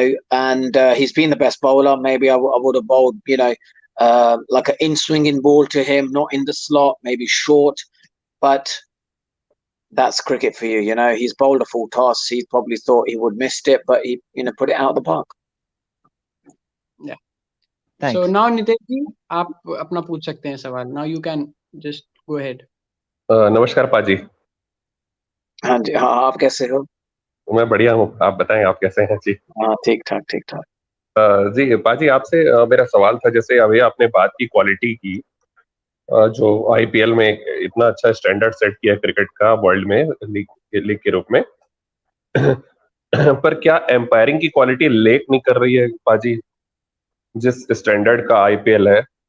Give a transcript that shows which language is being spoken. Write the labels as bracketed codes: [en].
[en] And he's been the best bowler. Maybe I would have bowled, like an in-swinging ball to him, not in the slot, maybe short. But that's cricket for you. He's bowled a full toss. He probably thought he would missed it, but he, put it out of the park. Yeah. Thanks. So now [hi] Nitesh ji, आप अपना पूछ सकते हैं सवाल. [en] Now you can just go ahead. [hi] नमस्कार पाजी. हाँ जी, हाँ, आप कैसे हो? मैं बढ़िया हूँ, आप बताएं आप कैसे हैं जी? हाँ, ठीक ठाक. जी पाजी, आपसे मेरा सवाल था, जैसे अभी आपने बात की क्वालिटी की, जो आईपीएल में इतना अच्छा स्टैंडर्ड सेट किया क्रिकेट का वर्ल्ड में लीग के रूप में पर क्या एम्पायरिंग की क्वालिटी लेक नहीं कर रही है पाजी, जिस स्टैंडर्ड का आईपीएल है?